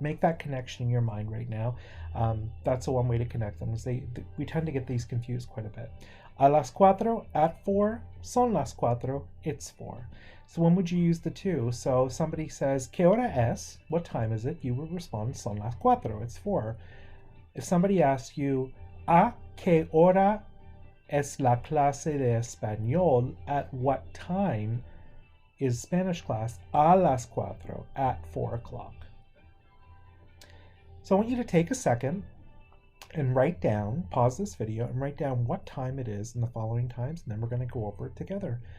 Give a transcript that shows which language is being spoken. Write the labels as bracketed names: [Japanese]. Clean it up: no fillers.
[English] Make that connection in your mind right now. That's one way to connect them. We tend to get these confused quite a bit. [Spanish] A las 4, [English] at 4, [Spanish] son las 4, [English] it's 4. So when would you use the two? So somebody says, [Spanish] ¿Qué hora es? [English] What time is it? You would respond, [Spanish] son las 4, [English] it's 4. If somebody asks you, [Spanish] ¿A qué hora es la clase de español? [English] At what time is Spanish class? [Spanish] A las 4, [English] at 4 o'clock. So I want you to take a second and write down, pause this video, and write down what time it is in the following times, and then we're going to go over it together.